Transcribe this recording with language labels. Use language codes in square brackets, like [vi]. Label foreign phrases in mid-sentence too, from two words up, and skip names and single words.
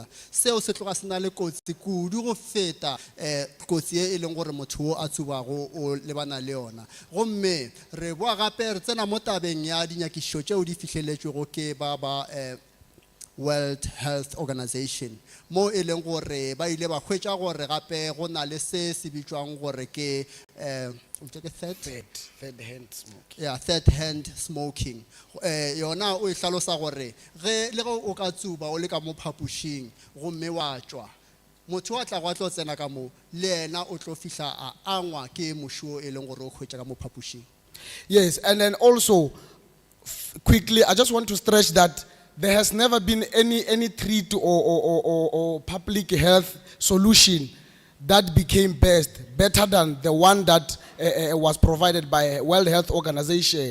[nso] Seo se tloga se na le kotsi kudu go feta kotsi e leng gore motho o a tsubago o lebana le yona. Gomme re boa gape re tsena mo tabeng ya dinyakišišo tšeo di fihlelletšwego ke ba World Health Organization mo e leng gore ba ile ba hwetša gore gape go na le se se bitšwang gore ke [en] third-hand smoking. Yeah, third-hand smoking. [nso] Yona o ihlalosa gore ge le go o ka tsuba o le ka mo phapušing gomme wa tšwa motho wa tla go tlo tsena ka mo le yena o tlo fihla a angwa ke mošo e leng gore o hwetša ka mo phapušing. [en] Yes, and then also quickly I just want to stress that there has never been any treat or public health solution that became better than the one that was provided by World Health Organization.